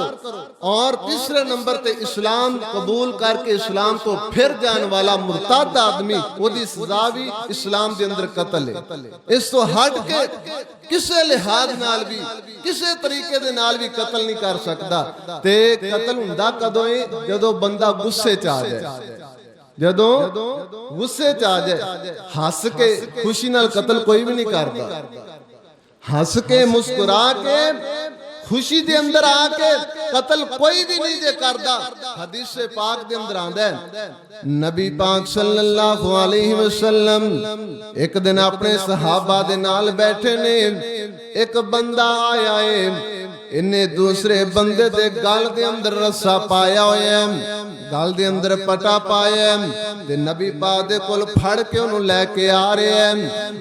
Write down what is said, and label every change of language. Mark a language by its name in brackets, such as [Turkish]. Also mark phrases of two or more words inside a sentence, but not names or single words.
[Punjabi] اور تیسرے نمبر پے اسلام قبول کرکے اسلام توں پھر جانے والا مرتد آدمی، اودی سزا بھی اسلام دے اندر قتل ہے. اس توں ہٹ کے کسی لحاظ نال بھی کسی طریقے دے نال بھی قتل نہیں کر سکتا. تے قتل ہندا کدوں ہے جدوں بندہ غصے چ آ جائے، جدوں غصے چ آ جائے. ہس کے خوشی نال قتل کوئی بھی نہیں کرتا، ہنس کے مسکرا کے خوشی دے اندر آکے قتل کوئی بھی نہیں جے کردا. حدیث سے پاک دے اندر آندا ہے، نبی پاک [Arabic] صلى الله عليه وسلم [Punjabi] ایک دن اپنے صحابہ دے نال بیٹھے نے، ایک بندہ آیا ہے، انہیں دوسرے بندے دے گل دے اندر رسہ پایا ہویا ہے، گل دے اندر پٹا پایا ہے، تے نبی پاک دے کول پھڑ کے انہیں لیکے آ رہے ہیں.